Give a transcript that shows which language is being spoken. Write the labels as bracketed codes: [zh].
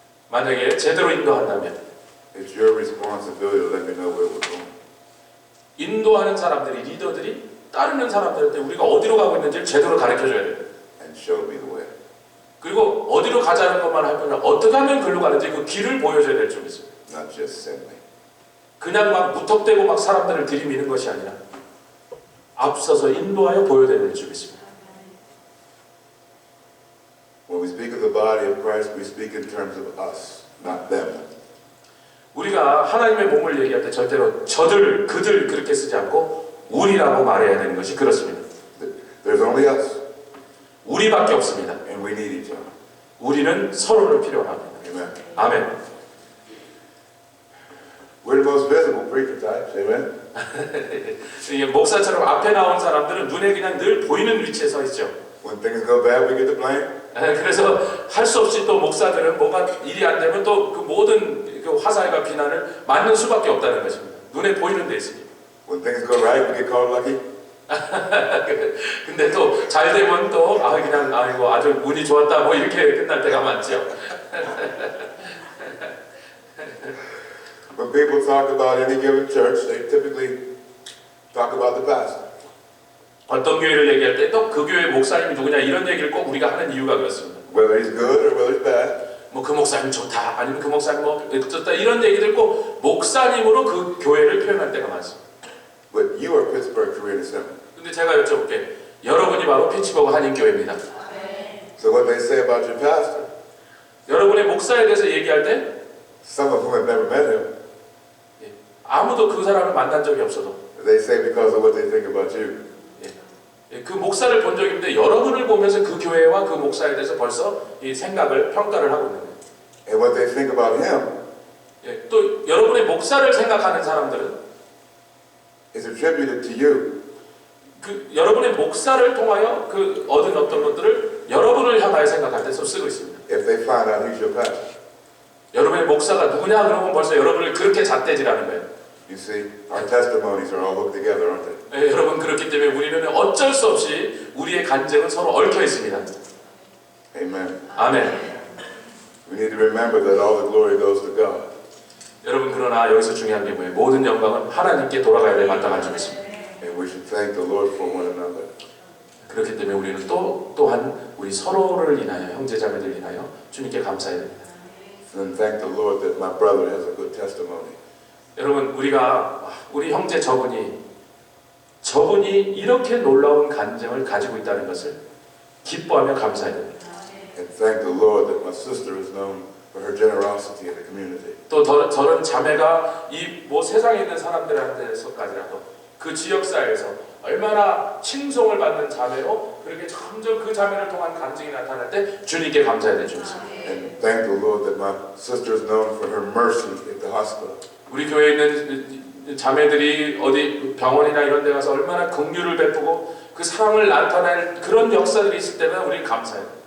[ko] 만약에 제대로 인도한다면 [en] it's your responsibility to let me know where we're going. [ko] 인도하는 사람들이 리더들이 따르는 사람들한테 우리가 어디로 가고 있는지를 제대로 가르쳐줘야 돼요. [en] And show me the way. [ko] 그리고 어디로 가자는 것만 할 뿐이라 어떻게 하면 글로 가는지 그 길을 보여줘야 될 줄 있습니다. [en] Not just send me. [ko] 그냥 막 무턱대고 막 사람들을 들이미는 것이 아니라 앞서서 인도하여 보여줘야 될 줄 있습니다. [en] When we speak of the body of Christ, we speak in terms of us, not them. [ko] 우리가 하나님의 몸을 얘기할 때 절대로 저들, 그들 그렇게 쓰지 않고 우리라고 말해야 되는 것이 그렇습니다. [en] There's only us, [ko] 우리밖에 없습니다. [en] and we need each other. [ko] 우리는 서로를 필요합니다. [en] Amen. [ko] 아멘. [en] We're the most visible preacher types. Amen. [ko] 이게 목사처럼 앞에 나온 사람들은 눈에 그냥 늘 보이는 위치에 서 있죠. [en] When things go bad, we get the blame. [ko] 그래서 할 수 없이 또 목사들은 뭔가 일이 안 되면 또 그 모든 그 화살과 비난을 맞는 수밖에 없다는 것입니다. 눈에 보이는 데 있으니. [en] When things go right, we get called lucky. [ko] 근데 또 잘 되면 또 그냥 아이고 아주 운이 좋았다 뭐 이렇게 끝날 때가 많죠. [en] When people talk about any given church, they typically talk about the pastor. [ko] 어떤 교회를 얘기할 때 또 그 교회 목사님이 누구냐 이런 얘기를 꼭 우리가 하는 이유가 그렇습니다. [en] Whether he's good or whether he's bad. [ko] 뭐 그 목사님 좋다 아니면 그 목사님 뭐 좋다 이런 얘기들 꼭 목사님으로 그 교회를 표현할 때가 많습니다. [en] But you are Pittsburgh Korean Assembly. [ko] 근데 제가 여쭤볼게 여러분이 바로 피츠버그 한인교회입니다. [en] So what they say about your pastor, [ko] 여러분의 목사에 대해서 얘기할 때 [en] some of whom have never met him, [ko] 아무도 그 사람을 만난 적이 없어도 [en] they say because of what they think about you. [ko] 그 목사를 본 적이 있는데 여러분을 보면서 그 교회와 그 목사에 대해서 벌써 이 생각을 평가를 하고 있는 거예요. [en] And what they think about him [ko] 또 여러분의 목사를 생각하는 사람들은 [en] is attributed to you. [ko] 그 여러분의 목사를 통하여 그 얻은 어떤 것들을 여러분을 향하여 생각할 때 쓰고 있습니다. [en] If they find out who's your pastor. [ko] 여러분의 목사가 누구냐 그러면 벌써 여러분을 그렇게 잣대질하는 거예요. [en] You see, our testimonies are all hooked together, aren't they? [ko] 여러분 그렇기 때문에 우리는 어쩔 수 없이 우리의 간증은 서로 얽혀 있습니다. [en] Amen. [ko] 아멘. [en] We need to remember that all the glory goes to God. [ko] 여러분 그러나 여기서 중요한 게 뭐예요? 모든 영광은 하나님께 돌아가야 될 마땅한 줄 믿습니다. [en] And we should thank the Lord for one another. [ko] 그렇기 때문에 우리는 또한 우리 서로를 인하여 형제자매들 인하여 주님께 감사해야 됩니다. [en] And thank the Lord that my brother has a good testimony. [ko] 여러분 우리 형제 저분이 이렇게 놀라운 간증을 가지고 있다는 것을 기뻐하며 감사해야 됩니다. [en] And thank the Lord that my sister is known for her generosity in the community. [ko] 또 저런 자매가 이 뭐 세상에 있는 사람들한테서까지라도 그 지역사회에서 얼마나 칭송을 받는 자매로 그렇게 점점 그 자매를 통한 간증이 나타날 때 주님께 감사해야 될 줄 믿습니다. [en] And thank the Lord that my sister is known for her mercy at the hospital. [ko] 우리 교회에 있는 자매들이 어디 병원이나 이런 데 가서 얼마나 긍휼을 베푸고 그 사랑을 나타낼 그런 역사들이 있을 때는 우리 감사해요.